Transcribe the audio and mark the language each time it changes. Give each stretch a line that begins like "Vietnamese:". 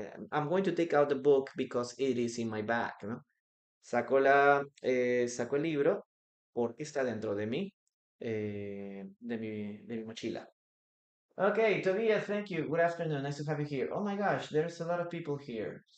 English: I'm going to take out the book because it is in my bag, ¿no?
Spanish: Saco el libro porque está dentro de de mi mochila.
English: Okay, Tobias, thank you. Good afternoon. Nice to have you here. Oh my gosh, there's a lot of people here.